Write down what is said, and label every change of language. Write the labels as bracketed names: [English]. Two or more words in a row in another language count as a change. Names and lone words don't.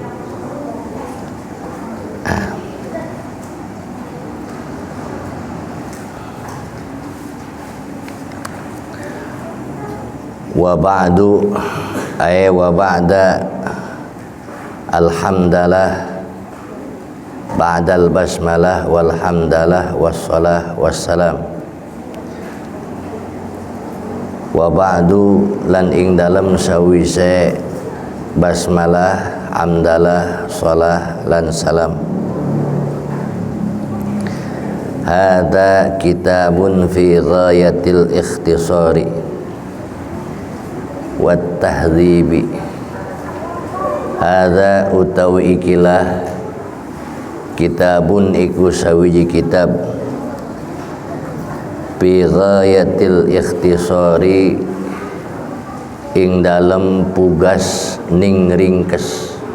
[Arabic] وبعد أي وبعد الحمد لله بعد البسملة والحمدلة والصلاة والسلام وبعد [Javanese] lan ing dalem sawise basmalah hamdalah shalah lan salam [Arabic] هذا كتاب في غاية الاختصار والتهذيب. [Javanese] Hadza utawi ikilah kitabun iku sawiji kitab [Arabic] في غاية الاختصار [Javanese] ing dalem pugas ning ringkes.